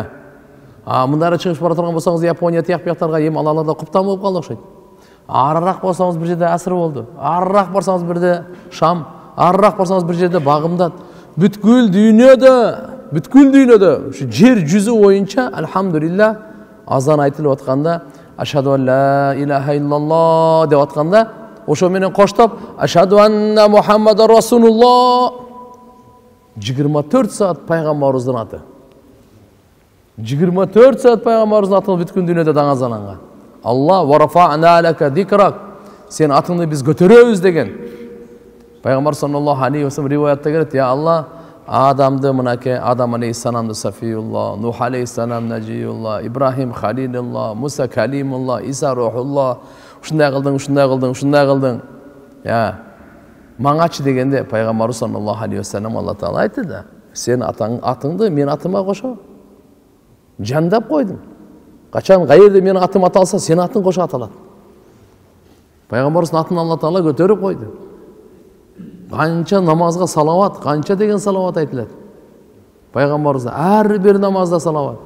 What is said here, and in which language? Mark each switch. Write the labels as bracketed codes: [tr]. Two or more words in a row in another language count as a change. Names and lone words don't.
[ky] Мындары чыгып бара турган болсоңуз Япония тияк бияктарга эми аларда куптан болуп калды окшойт. Арыраак болсоңуз бир жерде асыр болду. Арыраак барсаңыз бирде Шам, арыраак барсаңыз бир жерде Багымдат. Бүткүл дүйнөдө ушу жер жүзү боюнча алхамдулилла азан айтылып атканда [ar] أشهد أن لا إله إلا الله [ky] деп атканда, ошо менен коштоп [ar] أشهد أن محمدا رسول الله [ky] 24 саат пайгамбарыбыздын аты. 24 саат пайгамбарыбыздын аты бүткүн дүйнөдө даңазаланган. [ar] الله ورفعنا لك ذكرك. [ky] Сен атыңды биз көтөрөбүз деген. Пайгамбар [ar] صلى الله عليه وسلم [ky] риваятта келет: [ar] "يا الله, [ky] Адамды мынакей Адам алейхиссаламды Сафиулла, Нух алейхиссалам Нажиулла, Ибрахим Халилулла, Муса Калимулла, Иса Рухулла, ушундай кылдың. Я маңачы дегенде пайгамбар [ar] صلى الله عليه وسلم [ky] Алла Таала айтты да: "Сен атыңды мен атыма кошо жандап койдум. Качан кайерде менин атым аталса, сен атың кошо аталат." Пайгамбарыбыздын атын Алла Таала көтөрүп койду. Канча намазга салават, канча деген салават айтылат. Пайгамбарыбыз ар бир намазда салават.